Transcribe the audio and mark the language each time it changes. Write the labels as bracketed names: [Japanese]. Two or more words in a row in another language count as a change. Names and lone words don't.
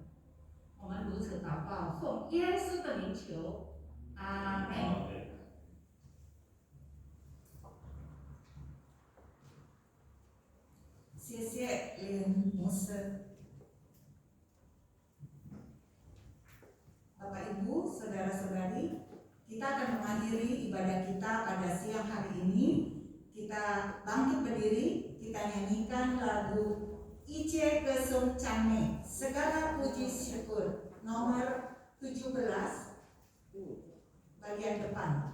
[Chinese] 我们如此祷告，奉耶稣的名求，阿门。谢谢林牧师。 [Indonesian] Bapak Ibu, saudara-saudari, kita akan mengakhiri ibadah kita pada siang hari ini. Kita bangkit berdiri, kita nyanyikan lagu Ice Kesung Cane, segala puji syukur, nomor 17, bagian depan.